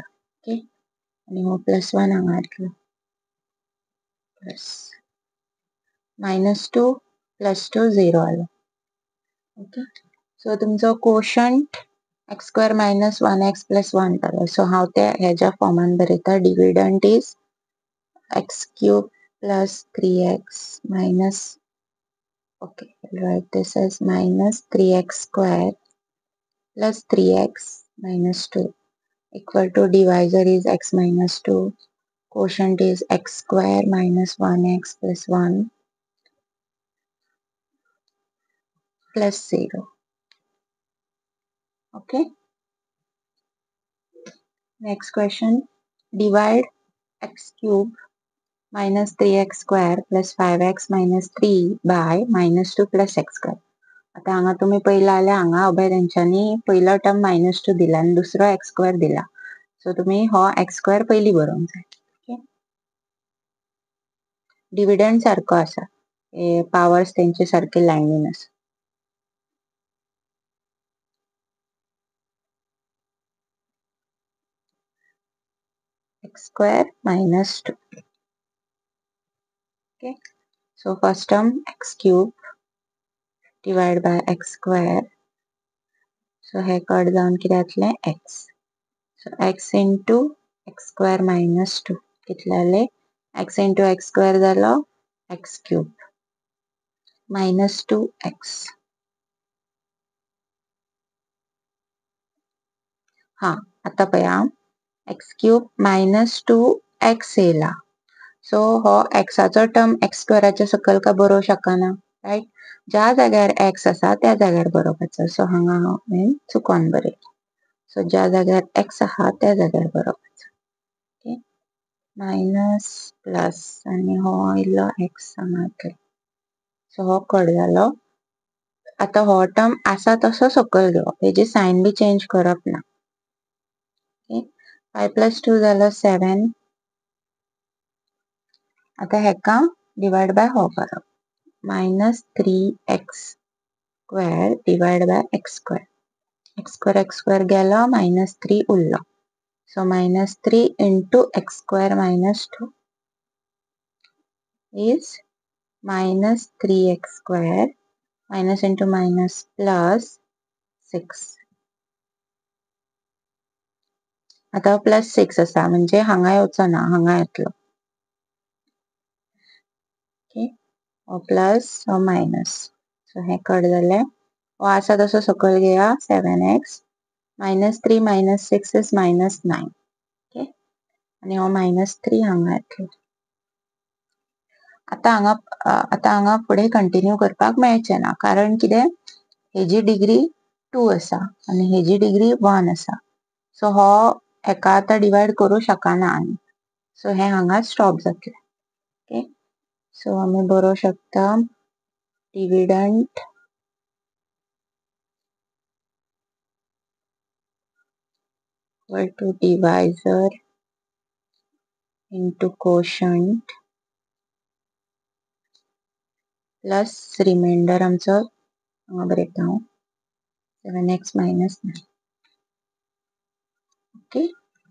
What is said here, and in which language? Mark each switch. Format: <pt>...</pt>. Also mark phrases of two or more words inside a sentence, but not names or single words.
<kok>ओके आणि हो +1 हांगा येतलो प्लस -2 + 2 0 आलो. ओके सो तुमचो कोशंट</kok> <en>x square - 1x + 1</en> <kok>जालो. सो हांव ते हेज्या फॉर्मान बरयता.</kok> <en>dividend is x cube plus 3x minus, okay, I'll write this as minus 3x square plus 3x minus 2 equal to divisor is x minus 2, quotient is x square minus 1x plus 1 plus 0. Okay. Next question. Divide x cube minus 3x square plus 5x minus 3 by minus 2 plus x square.</en> <kok>आता हांगा तुम्ही पहिला आल्या हांगा अभय तेंच्यांनी पहिला टर्म -2 दिला आणि दुसरो</kok> <en>x square</en> <kok>दिला. सो तुम्ही हो</kok> <en>x square</en> <kok>पहिली बरोवंक जाय.</kok> <en>okay dividend</en> <kok>सारको आसा. पावर्स तेंचे सारखे लायनीन आसा.</kok> <en>x square minus 2. Okay. So first term x cube divide by x square.</en> <kok>सो हे कट जावन कितें जातलें एक्स.</kok> <en>so x into x square minus 2</en> <kok>कितले जाले</kok> <en>x into x square</en> <kok>जालो</kok> <en>x cube minus 2x.</en> <kok>हा आता पळया</kok> <en>x cube minus 2x</en> <kok>येयला. सो हो एक्साचो टर्म एक्स स्क्वेअराच्या सकयल का बरोवंक शकना, रायट. ज्या जाग्यार एक्स आसा त्या जाग्यार बरोवपाचो. सो हांगा हांवें चुकोन बरयला. सो ज्या जाग्यार एक्स आहा त्या जाग्यार बरोवपाचो.</kok> <en>okay minus plus</en> <kok>आनी हो इल्लो एक्स हांगा येतलो. सो हो कट जालो. आता हो टर्म आसा तसो सकयल घेवप, हेजी साइन बी चेंज करप ना.</kok> <en>okay 5 plus 2</en> <kok>जालो 7. आता हेका</kok> <en>divide by</en> <kok>हो करप.</kok> <en>minus 3x square divide by x square. x square</en> <kok>गेलो मायनस 3 उरलो.</kok> <en>so minus 3 into x square minus 2 is minus 3x square minus into minus plus 6.</en> <kok>आता प्लस 6 आसा म्हणजे हांगा येवचो ना, हांगा येतलो. ओके हो प्लस हो मायनस. सो हे कट जाले. हो आसा तसो सकयल घेया</kok> <en>7x minus 3 minus 6 is minus 9.</en> <kok>ओके आणि हो मायनस 3 हांगा येतलो. आता हांगा फुडें कंटिन्यू करपाक मेळचे ना कारण कितें हेजी डिग्री 2 आसा आणि हेजी डिग्री 1 आसा. सो हो हेका आतां डिवाइड करूं शकना आनी. सो हे हांगा स्टॉप जातले.</kok> <en>okay so</en> <kok>आमी बरोवं शकता</kok> <en>dividend equal to divisor into quotient plus remainder</en> <kok>आमचो हांगा बरयता हांव</kok> <en>7x minus 9.</en> <kok>ओके</kok>